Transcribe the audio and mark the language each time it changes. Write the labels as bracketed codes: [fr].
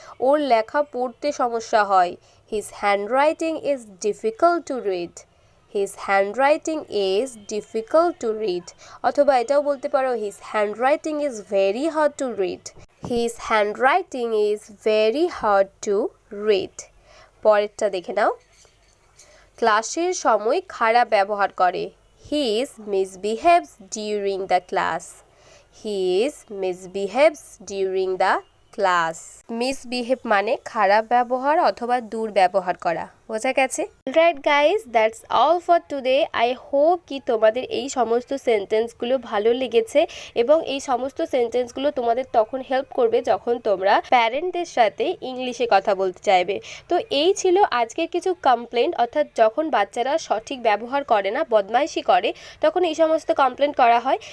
[bn] ওর লেখা পড়তে সমস্যা হয়। [en] His handwriting is difficult to read. His handwriting is difficult to read. [bn] অথবা এটাও বলতে পারো [en] his handwriting is very hard to read. His handwriting is very hard to read. [bn] পরেরটা দেখে নাও, ক্লাসের সময় খারাপ ব্যবহার করে। [en] He misbehaves during the class. He misbehaves during the class. [bn] Misbehave মানে খারাপ ব্যবহার অথবা দুর্ব্যবহার করা, বোঝা গেছে? [en] Alright guys, that's all for today. I hope [bn] কি তোমাদের এই সমস্ত সেন্টেন্সগুলো ভালো লেগেছে এবং এই সমস্ত সেন্টেন্সগুলো তোমাদের তখন হেল্প করবে যখন তোমরা প্যারেন্টদের সাথে ইংলিশে কথা বলতে চাইবে। তো এই ছিল আজকের কিছু কমপ্লেন্ট, অর্থাৎ যখন বাচ্চারা সঠিক ব্যবহার করে না, বদমাইশি করে, তখন এই সমস্ত কমপ্লেন্ট করা হয়।